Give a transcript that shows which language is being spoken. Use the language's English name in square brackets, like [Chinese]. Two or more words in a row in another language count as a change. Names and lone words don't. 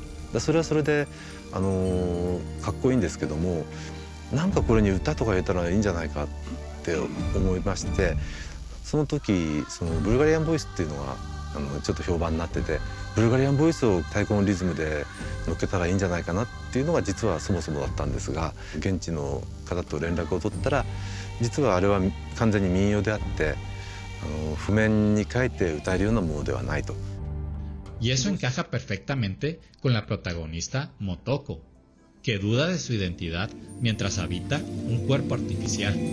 [Japanese] それはそれで、かっこいいんですけども、なんかこれに歌とか入れたらいいんじゃないかって思いまして、その時そのブルガリアンボイスっていうのがちょっと評判になってて、ブルガリアンボイスを太鼓のリズムで乗っけたらいいんじゃないかなっていうのが実はそもそもだったんですが、現地の方と連絡を取ったら、実はあれは完全に民謡であって、譜面に書いて歌えるようなものではないと。 [Spanish] Y eso encaja perfectamente con la protagonista Motoko, que duda de su identidad mientras habita un cuerpo artificial.